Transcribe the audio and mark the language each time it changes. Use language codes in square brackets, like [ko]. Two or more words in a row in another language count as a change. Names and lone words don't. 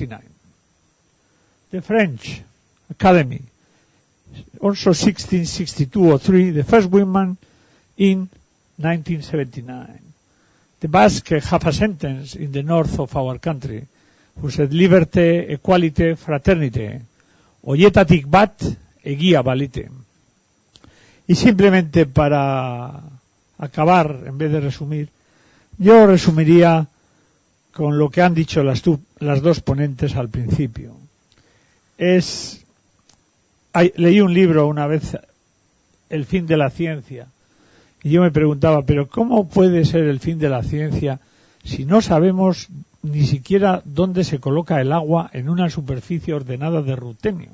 [en] The French Academy, also 1662 or 3, the first woman in 1979. The Basque have a sentence in the north of our country who said, liberté, equality, [eu] fraternité, horietatik bat egia balite. [es] Y simplemente para acabar, en vez de resumir, yo resumiría con lo que han dicho las dos ponentes al principio. Leí un libro una vez, El fin de la ciencia, y yo me preguntaba, pero ¿cómo puede ser el fin de la ciencia si no sabemos ni siquiera dónde se coloca el agua en una superficie ordenada de rutenio?